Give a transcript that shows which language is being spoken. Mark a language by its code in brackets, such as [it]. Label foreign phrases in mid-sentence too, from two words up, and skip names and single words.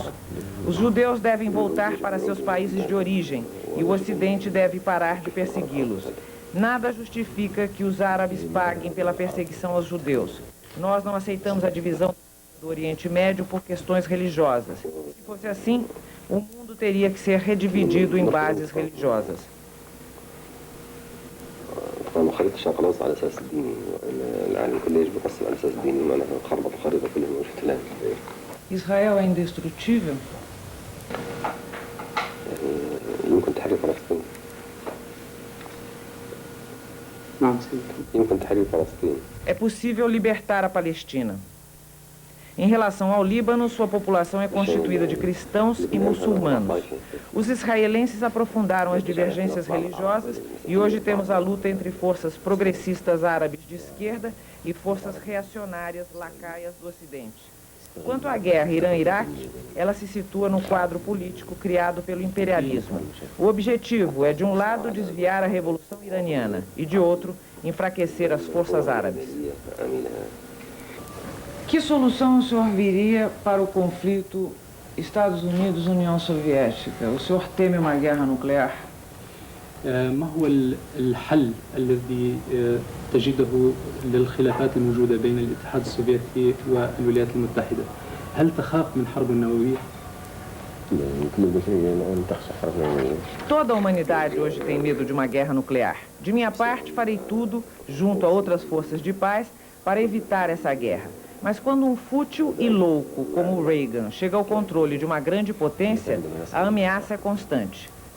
[pt] Os judeus devem voltar para seus países de origem e o Ocidente deve parar de persegui-los. Nada justifica que os árabes paguem pela perseguição aos judeus. Nós não aceitamos a divisão do Oriente Médio por questões religiosas. Se fosse assim, o mundo teria que ser redividido em bases religiosas. [ar] طبعا خريطة الشرق الأوسط على أساس الديني، العالم كله يجب يقسم على أساس ديني، معناها خربط الخريطة كلها مش كلام. [pt] Israel é indestrutível? [ar] يمكن تحرير فلسطين. نعم سيدي. يمكن تحرير فلسطين. [pt] É possível libertar a Palestina. Em relação ao Líbano, sua população é constituída de cristãos e muçulmanos. Os israelenses aprofundaram as divergências religiosas e hoje temos a luta entre forças progressistas árabes de esquerda e forças reacionárias lacaias do Ocidente. Quanto à guerra Irã-Iraque, ela se situa no quadro político criado pelo imperialismo. O objetivo é, de um lado, desviar a revolução iraniana e, de outro, enfraquecer as forças árabes. Que solução o senhor viria para o conflito Estados Unidos-União Soviética? O senhor teme uma guerra nuclear? [ar] ما هو الحل الذي تجده للخلافات الموجودة بين الاتحاد السوفيتي والولايات المتحدة؟ هل تخاف من حرب نووية؟ [pt] Toda a humanidade hoje tem medo de uma guerra nuclear. De minha parte, farei tudo, junto a outras forças de paz, para evitar essa guerra. Mas quando um fútil e louco como o Reagan chega ao controle de uma grande potência, a ameaça é constante.